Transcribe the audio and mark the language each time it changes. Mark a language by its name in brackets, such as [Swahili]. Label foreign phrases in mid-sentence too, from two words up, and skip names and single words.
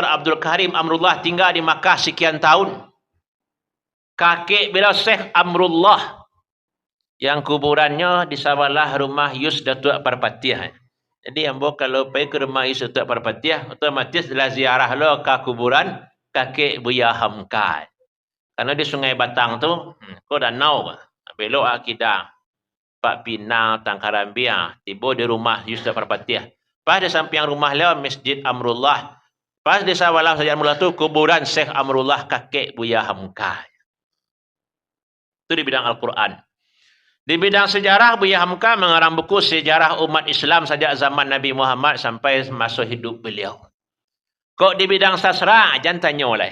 [Indonesian] Abdul Karim Amrullah tinggal di Makkah sekian tahun. Kakek beliau Syekh Amrullah yang kuburannya di sebelah rumah Yus Datuk Parpatiah. Jadi ambo kalau pergi ke rumah Yus Datuk Parpatiah otomatis adalah ziarah lo ke kuburan kakek Buya Hamka. Karena di Sungai Batang tu, kau danau, belok akidah Pak Pinang, Tangkarambia, tiba di rumah Yus Datuk Parpatiah. Pas di samping rumah dia Masjid Amrullah. Pas di sebelah Masjid Amrullah tu kuburan Syekh Amrullah kakek Buya Hamka. Itu di bidang Al-Quran. Di bidang sejarah, Buya Hamka mengarang buku sejarah umat Islam sejak zaman Nabi Muhammad sampai masa hidup beliau. Kok di bidang sastra, jangan tanya oleh.